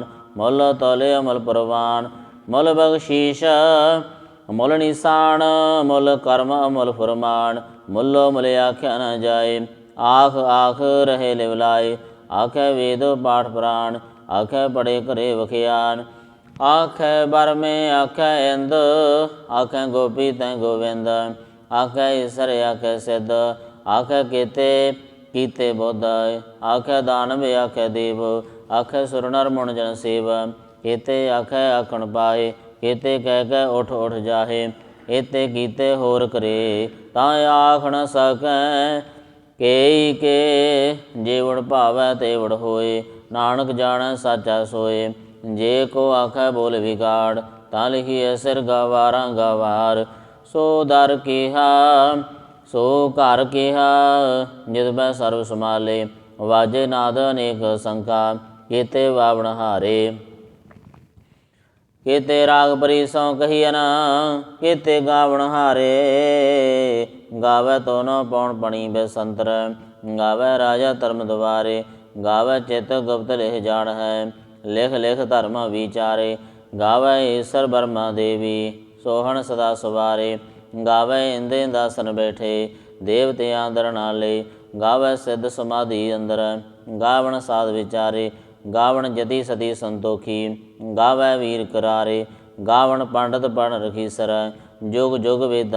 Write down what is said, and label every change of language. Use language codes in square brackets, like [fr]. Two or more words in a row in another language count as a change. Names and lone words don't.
[pa] ਮੁੱਲ ਤੋਲੇ ਮੁੱਲ ਪ੍ਰਵਾਨ ਮੁੱਲ ਬਖਸ਼ੀਸ਼ ਮੁੱਲ ਨਿਸ਼ਾਨ। ਮੁੱਲ ਕਰਮ ਮੁੱਲ ਫਰਮਾਨ ਮੁੱਲੋ ਮੁੱਲ ਆਖਿਆ ਨ ਜਾਏ। ਆਖ ਆਖ ਰਹੇ ਲਿਵਲਾਏ ਆਖੈ ਵੇਦ ਪਾਠ ਪੁਰਾਣ। ਆਖੈ ਪੜੇ ਘਰੇ ਵਖਿਆਨ ਆਖੈ ਬਰ ਮੇਂ ਆਖੈ ਇੰਦ, ਆਖੈ ਗੋਪੀ ਤੈ ਗੋਵਿੰਦ, ਆਖੈ ਈਸਰ ਆਖੈ ਸਿੱਧ, ਆਖੈ ਕੇਤੇ ਕੀਤੇ ਬੁੱਧ, ਆਖੈ ਦਾਨਵ ਆਖੈ ਦੇਵ, ਆਖੈ ਸੁਰ ਨਰ ਮੁਨ ਜਨ ਸੇਵ, ਕੇਤੇ ਆਖੈ ਆਖਣ ਪਾਏ, ਕੇਤੇ ਕਹ ਕੈ ਉਠ ਉਠ ਜਾਹੇ, ਏਤੇ ਕੀਤੇ ਹੋਰ ਕਰੇ ਤਾਂ ਆਖ ਨ ਸਕੈ, ਕੇਈ ਕੇ ਜੇਵੜ ਭਾਵੈ ਤੇਵੜ ਹੋਏ, ਨਾਨਕ ਜਾਣੈ ਸਾਚਾ ਸੋਏ, ਜੇ ਕੋ ਆਖੈ ਬੋਲ ਵਿਗਾੜ, ਤਾਂ ਲਿਖਿਏ ਸਿਰ ਗਵਾਰਾ ਗਵਾਰ, ਸੋ ਦਰ ਕਿਹਾ ਸੋ ਘਰ ਕਿਹਾ, ਜਿਤ ਬੈ ਸਰਵ ਸਮਾਲੇ, ਵਾਜੇ ਨਾਦ ਅਨੇਕ ਸੰਖਾ, ਕੇਤੇ ਵਾਵਣ ਹਾਰੇ, ਕੇਤੇ ਰਾਗ ਪਰੀਸੋਂ ਕਹਿਯਨ, ਕੇਤੇ ਗਾਵਣ ਹਾਰੇ, ਗਾਵੈ ਤੋ ਨ ਪੌਣ ਪਣੀ ਬੇਸੰਤਰ, ਗਾਵੈ ਰਾਜਾ ਧਰਮ ਦ੍ਵਾਰੇ, ਗਾਵੈ ਚਿਤ ਗੁਪਤ ਲਿਖ ਜਾਨ ਹੈ, ਲਿਖ ਲਿਖ ਧਰਮ ਵਿਚਾਰੇ, ਗਾਵੈ ਈਸ਼੍ਵਰ ਬ੍ਰਹਮਾ ਦੇਵੀ, ਸੋਹਨ ਸਦਾ ਸਵਾਰੇ, ਗਾਵੈ ਇੰਦੇ ਦਾਸਨ ਬੈਠੇ, ਦੇਵਤਿਯਾਂ ਦਰ ਨਾਲੇ, ਗਾਵੈ ਸਿੱਧ ਸਮਾਧਿ ਅੰਦਰ, ਗਾਵਣ ਸਾਧ ਵਿਚਾਰੇ, ਗਾਵਣ ਜਤਿ ਸਤੀ ਸੰਤੋਖੀ, ਗਾਵੈ ਵੀਰ ਕਰਾਰੇ, ਗਾਵਣ ਪੰਡਿਤ ਪਣ ਰਖੀਸਰ, ਜੁਗ ਜੁਗ ਵੇਦਾ